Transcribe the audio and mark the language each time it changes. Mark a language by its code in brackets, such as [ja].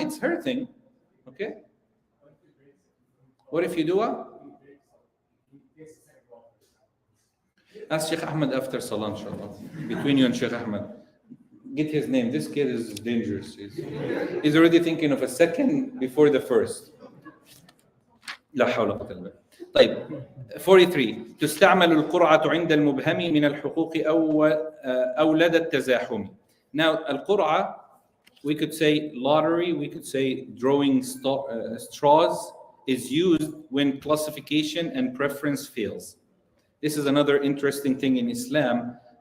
[en] It's her thing. Okay? What if you do what? Ask Shaykh Ahmed after Salah, inshallah. Between you and Shaykh Ahmed. Get his name. This kid is dangerous. He's already thinking of a second before the first. [ar] لا حول ولا قوة إلا بالله. طيب 43 تستعمل القرعة عند المبهم من الحقوق أو لدى التزاحم. [en] Now القرعة, we could say lottery, we could say drawing straws, is used when classification and preference fails. This is another interesting thing in Islam.